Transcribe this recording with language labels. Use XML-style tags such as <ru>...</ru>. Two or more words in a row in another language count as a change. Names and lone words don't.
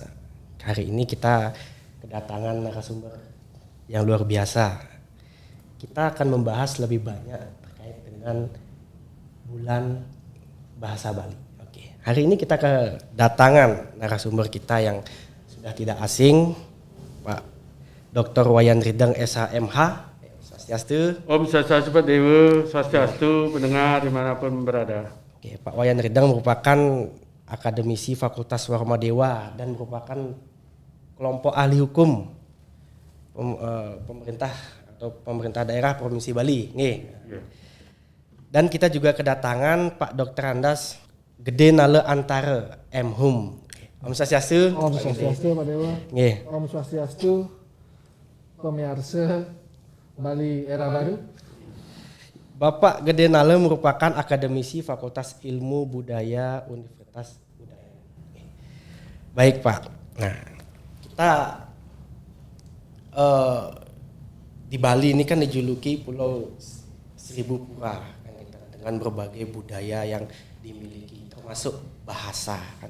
<id>Hari ini kita kedatangan narasumber yang luar biasa. Kita akan membahas lebih banyak terkait dengan bulan bahasa Bali. Oke. Hari ini kita kedatangan narasumber kita yang sudah tidak asing, Pak Dr. Wayan Rideng SHMH. Swastiastu.</id> <ban>Om Swastiastu</ban> <id>Pak Dewa, Swastiastu pendengar dimanapun berada. Oke, Pak Wayan Rideng merupakan akademisi Fakultas Warma Dewa dan merupakan kelompok ahli hukum pemerintah atau pemerintah daerah Provinsi Bali. Dan kita juga kedatangan Pak Dr. Andas Gede Nale Antara M.Hum.</id> <ban>Om Swastiastu. Om Swastiastu</ban> <id>Pak Dewa.</id> <ban>Om Swastiastu</ban> <id>pemirsa Bali Era Baru. Bapak Gede Nale merupakan akademisi Fakultas Ilmu Budaya Universitas Budaya. Baik Pak. Nah, kita di Bali ini kan dijuluki Pulau Seribu Pura kan, dengan berbagai budaya yang dimiliki, termasuk bahasa kan.</id>